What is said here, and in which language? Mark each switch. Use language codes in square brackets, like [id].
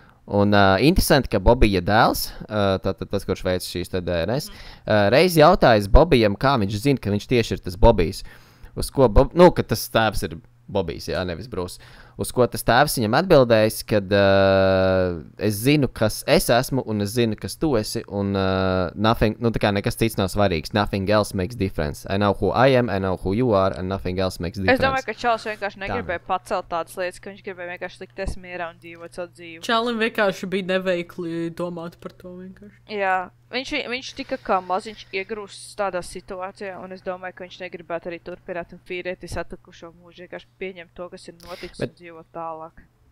[lv] Un interesanti, ka Bobija dēls, tātad tas, kurš veic šīs DNS, reiz jautājis Bobijam, kā viņš zina, ka viņš tieši ir tas Bobijs. Uz ko, ka tas tēvs ir Bobijs, jā, nevis Bruce. Uz ko tas tēvs viņam atbildējis, kad es zinu, kas es esmu, un es zinu, kas tu esi, un nothing, tā kā nekas cits nav svarīgs. [en] Nothing else makes difference. I know who I am, I know who you are, and nothing else makes difference. [lv] Es domāju, ka Čalis vienkārši negribēja pacelt tādas lietas, ka viņš gribēja vienkārši likties mierā un dzīvot savu dzīvi. Čalim vienkārši bija neveikli domāt par to vienkārši. Jā, viņš tika kā maziņš iegrūsts tādā situācijā, un es domāju, ka viņš negribētu arī turpināt un fīrēties atlikušo mūžu, vienkārši pieņemt to, kas ir noticis un dzīvot tālāk.